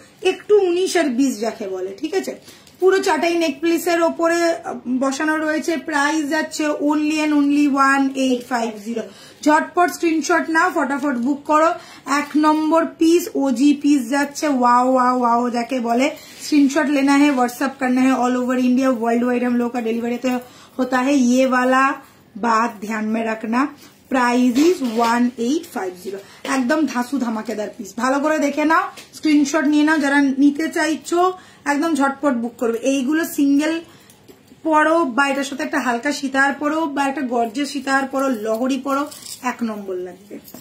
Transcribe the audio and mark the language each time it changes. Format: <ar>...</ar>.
<bn>একটু 19 আর 20 যাকে বলে, ঠিক আছে। পুরো চাটাই নেক পিসের ওপরে বসানো রয়েছে, প্রাইস যাচ্ছে অনলি এন্ড অনলি 1850। ঝটপট স্ক্রিনশট নাও, ফটাফট বুক করো। 1 নম্বর পিস ओजी पीस যাচ্ছে, वाओ वाओ वाओ যাকে বলে।</bn> <hi>स्क्रीनशॉट लेना है, व्हाट्सएप करना है, all over India world wide हम लोग का डिलीवरी तो होता है। ये वाला बात ध्यान में रखना, प्राइस इज 1850।</hi> <bn>একদম ধাসু ধামাকেদার পিস, ভালো করে দেখে নাও, স্ক্রিনশট নিয়ে নাও। যারা নিতে চাইছো একদম ঝটপট বুক করবে। এইগুলো সিঙ্গেল পরো বা এটার সাথে একটা হালকা সীতাহার পরো বা একটা গর্জেস সীতাহার পরো, লহরি পরো, 1 নম্বর লাগবে।</bn>